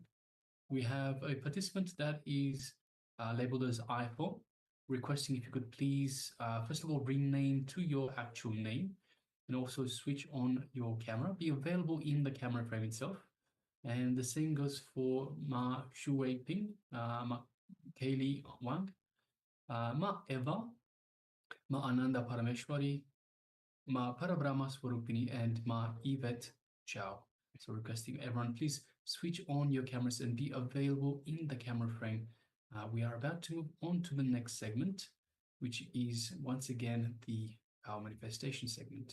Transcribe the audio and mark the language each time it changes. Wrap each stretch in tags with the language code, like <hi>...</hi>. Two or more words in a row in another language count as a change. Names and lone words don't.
<en>We have a participant that is labeled as iPhone, requesting if you could please, first of all, rename to your actual name and also switch on your camera, be available in the camera frame itself. And the same goes for Ma Shuwei Ping, Ma Kaylee Wang, Ma Eva, Ma Ananda Parameshwari, Ma Parabrahma Swarupini, and Ma Yvette Chow. So requesting everyone, please switch on your cameras and be available in the camera frame. We are about to move on to the next segment, which is once again the power manifestation segment.</en>